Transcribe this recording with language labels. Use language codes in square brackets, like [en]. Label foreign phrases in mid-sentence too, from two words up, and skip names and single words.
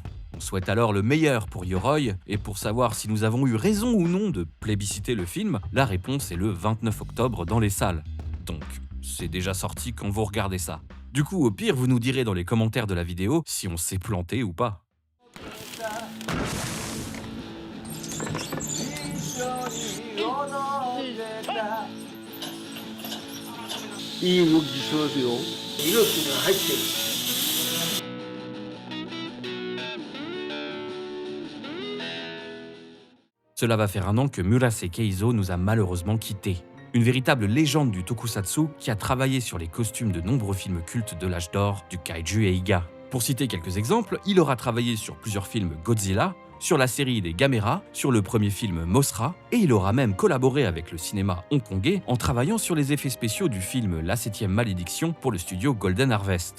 [fr] On souhaite alors le meilleur pour Yoroi, et pour savoir si nous avons eu raison ou non de plébisciter le film, la réponse est le 29 octobre dans les salles. Donc, c'est déjà sorti quand vous regardez ça. Du coup, au pire, vous nous direz dans les commentaires de la vidéo si on s'est planté ou pas. [ja] いい動きしますよ。命が入ってる。 [fr] Cela va faire un an que Murase Keizo nous a malheureusement quittés. Une véritable légende du tokusatsu qui a travaillé sur les costumes de nombreux films cultes de l'âge d'or du kaiju et Eiga. Pour citer quelques exemples, il aura travaillé sur plusieurs films Godzilla, sur la série des Gamera, sur le premier film Mothra, et il aura même collaboré avec le cinéma hongkongais en travaillant sur les effets spéciaux du film La 7e Malédiction pour le studio Golden Harvest.